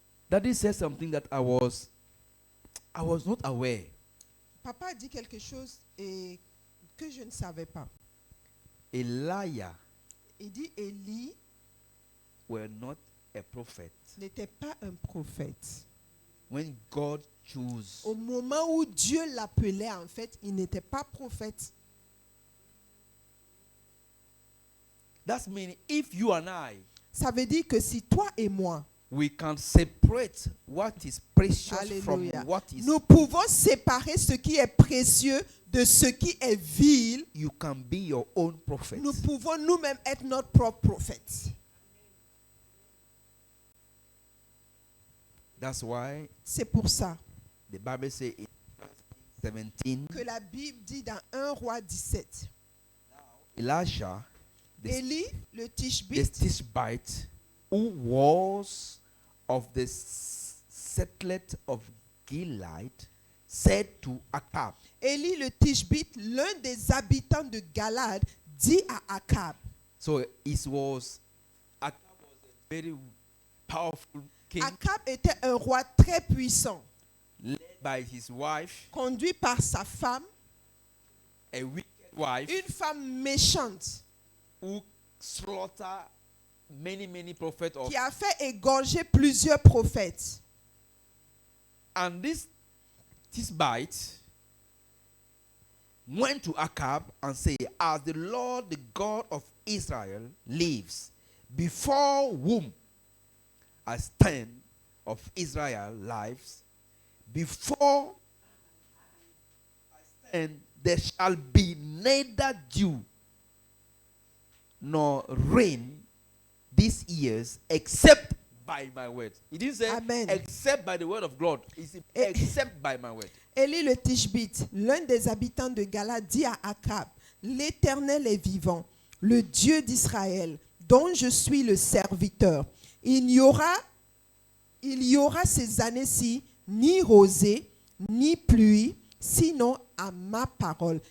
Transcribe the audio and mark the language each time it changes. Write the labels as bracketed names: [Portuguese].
[English] Daddy said something that I was not aware. [French] Papa a dit quelque chose et que je ne savais pas. [English] Elijah [French] Il dit Élie [English] were not a prophet. [French] n'était pas un prophète. [English] When God chose [French] Au moment où Dieu l'appelait, en fait, il n'était pas prophète. [English] That means if you and I, [French] Ça veut dire que si toi et moi, [English] we can separate what is precious [French] Alléluia, [English] from what is, [French] nous pouvons séparer ce qui est précieux de ce qui est vil, [English] you can be your own prophet. [French] nous pouvons nous-mêmes être notre propre prophète. [English] That's why [French] C'est pour ça [English] the Bible says in 17, [French] que la Bible dit dans 1 roi 17, [English] Elisha, the [French] Élie, le [English] the Tishbite, Tishbite, who was of the settlement of Gilead, said to Achab, [French] Élie le Tishbite, l'un des habitants de Galade, dit à Akab. [English] so Achab was a very powerful king, [French] Akab était un roi très puissant, [English] led by his wife, [French] conduit par sa femme, [English] a wicked wife, [French] une femme méchante, [English] who slaughtered many prophets of. [French] qui a fait égorger plusieurs prophètes. [English] And this Tishbite went to Achab and said, as the Lord, the God of Israel, lives, before whom I stand of Israel lives, before I stand, there shall be neither dew nor rain these years, except by my word. He didn't say Amen. except by the word of God. He said [French] Et- [English] except by my word. [French] Élie le Tishbite, l'un des habitants de Gala, dit à Akab, l'Éternel est vivant, le Dieu d'Israël, dont je suis le serviteur. Il y aura ces années-ci ni rosée, ni pluie, sinon à ma parole.